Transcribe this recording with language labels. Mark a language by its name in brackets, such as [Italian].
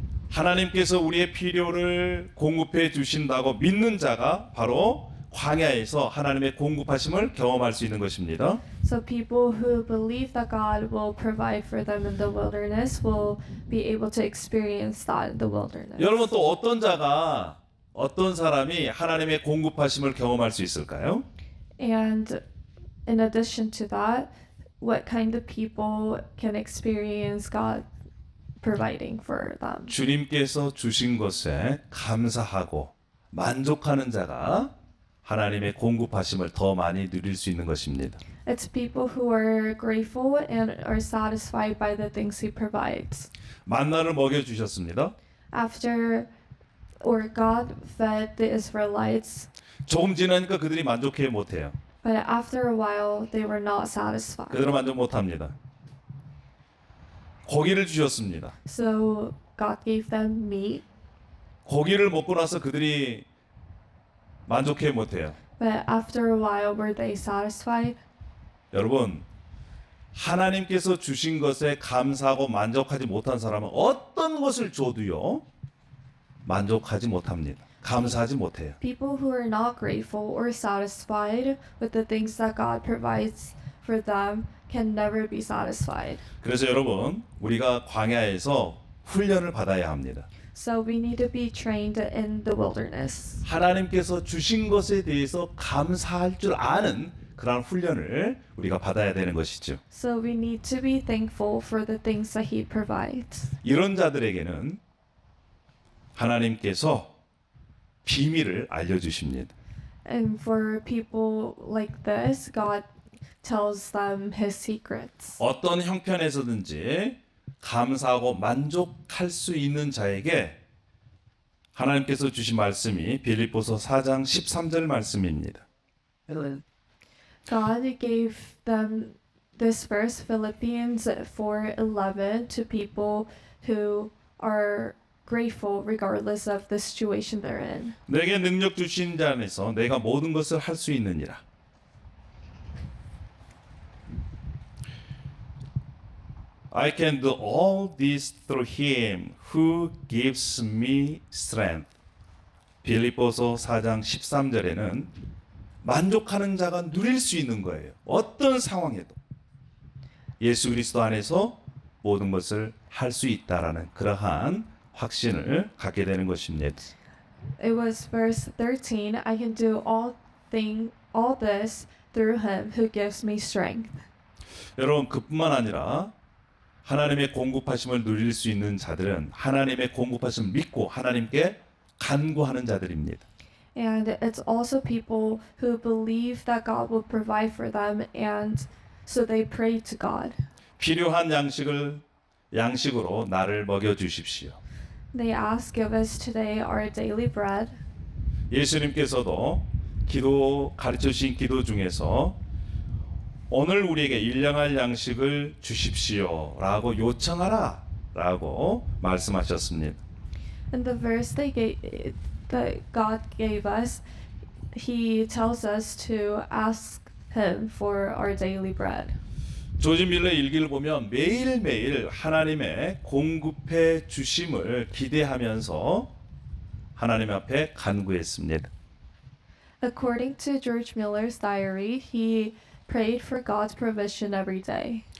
[Korean] 하나님께서 우리의 필요를 공급해 주신다고 믿는 자가 바로 광야에서 하나님의 공급하심을 경험할 수 있는 것입니다. [English] So people who believe that God will provide for them in the wilderness will be able to experience that in the wilderness. [Korean] 여러분 또 어떤 사람이 하나님의 공급하심을 경험할 수 있을까요? [English] And in addition to that, what kind of people can experience God providing for them? [Korean] 주님께서 주신 것에 감사하고 만족하는 자가 하나님의 공급하심을 더 많이 누릴 수 있는 것입니다. [English] It's people who are grateful and are satisfied by the things He provides. [Korean] 만나를 먹여 주셨습니다. [English] God fed the Israelites, [Korean] 조금 지나니까 그들이 만족해 못해요. [English] but after a while they were not satisfied. [Korean] 그들은 만족 못합니다. 고기를 주셨습니다. [English] So God gave them meat, [Korean] 고기를 먹고 나서 그들이 만족해 못해요. [English] but after a while were they satisfied? [Korean] 여러분, 하나님께서 주신 것에 감사하고 만족하지 못한 사람은 어떤 것을 줘도요 만족하지 못합니다. 감사하지 못해요. [English] People who are not grateful or satisfied with the things that God provides for them can never be satisfied. [Korean] 그래서 여러분, 우리가 광야에서 훈련을 받아야 합니다. [English] So we need to be trained in the wilderness. [Korean] 하나님께서 주신 것에 대해서 감사할 줄 아는 그런 훈련을 우리가 받아야 되는 것이죠. [English] So we need to be thankful for the things that He provides. [Korean] 이런 자들에게는 하나님께서 비밀을 알려주십니다. [English] And for people like this, God tells them His secrets. [Korean] 어떤 형편에서든지 감사하고 만족할 수 있는 자에게 하나님께서 주신 말씀이 빌립보서 4장 13절 말씀입니다. [English] God gave them this verse, Philippians 4:11, to people who are grateful regardless of the situation they're in. [Korean] 내게 능력 주신 자 안에서 내가 모든 것을 할 수 있느니라. [English] I can do all this through him who gives me strength. [Korean] 빌립보서 4장 13절에는 만족하는 자가 누릴 수 있는 거예요. 어떤 상황에도 예수 그리스도 안에서 모든 것을 할 수 있다라는 그러한 확신을 갖게 되는 것입니다. [English] It was verse 13, I can do all this through him who gives me strength. [Korean] 여러분 그뿐만 아니라 하나님의 공급하심을 누릴 수 있는 자들은 하나님의 공급하심을 믿고 하나님께 간구하는 자들입니다. [English] And it's also people who believe that God will provide for them, and so they pray to God. [Korean] 필요한 양식으로 나를 먹여 주십시오. [English] They ask, give us today our daily bread. [Korean] 예수님께서도 가르쳐 주신 기도 중에서 오늘 우리에게 일용할 양식을 주십시오라고 요청하라라고 말씀하셨습니다. [English] In the verse that God gave us, He tells us to ask Him for our daily bread. [Korean] 조지 밀러의 일기를 보면 매일매일 하나님의 공급해 주심을 기대하면서 하나님 앞에 간구했습니다. [English] According to George Miller's diary, he prayed for God's provision every day.